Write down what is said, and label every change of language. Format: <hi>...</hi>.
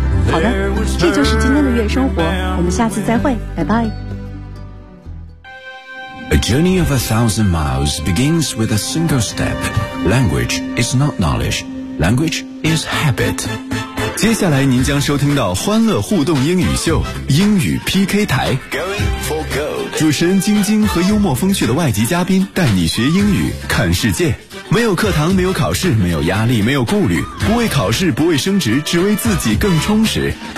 <zh>好的，这就是今天的月生活，我们下次再会，拜拜。</zh> <en>A journey of 1,000 miles begins with a single step. Language is not knowledge. Language is habit.</en> <zh>接下来您将收听到欢乐互动英语秀英语 PK 台。</zh> <en>Going for gold.</en> <zh>主持人晶晶和幽默风趣的外籍嘉宾带你学英语看世界。没有课堂，没有考试，没有压力，没有顾虑，不为考试，不为升职，只为自己更充实。</zh>